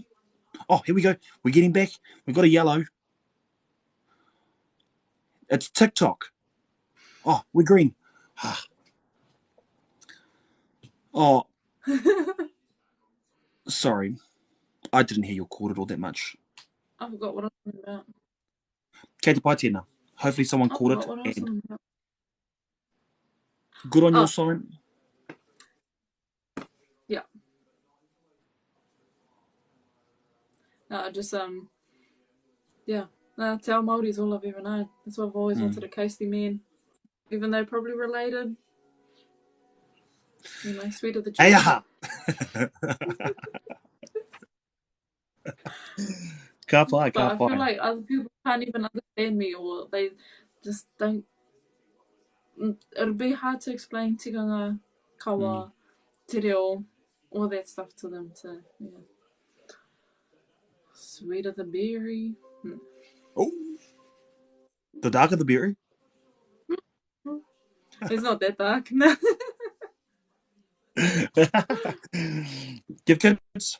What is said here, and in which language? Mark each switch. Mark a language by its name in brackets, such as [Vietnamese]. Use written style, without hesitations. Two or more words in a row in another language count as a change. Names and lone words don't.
[English] Oh, here we go. We're getting back. We've got a yellow. It's TikTok. Oh, we're green. Oh, sorry. I didn't hear you called it all that much. I forgot what I was talking about. [Māori] Kei te pai tēnā. [English] Hopefully someone called it. What I was talking about. Good on your side. Yeah. No, just yeah. No, [Māori] te ao Māori [English] is all I've ever known. That's why I've always wanted a coastie man. Even though probably related. You know, sweet of the Hey, children. [Māori] Ka pai, [English] But [Māori] ka [English] I feel [Māori] pai. [English] like other people can't even understand me, or they just don't. It'll be hard to explain [Māori] tikanga, kawa, te reo, [English] all that stuff to them. So, yeah. Sweet of the berry. Oh, the darker the berry. It's not that dark. No. Give kids.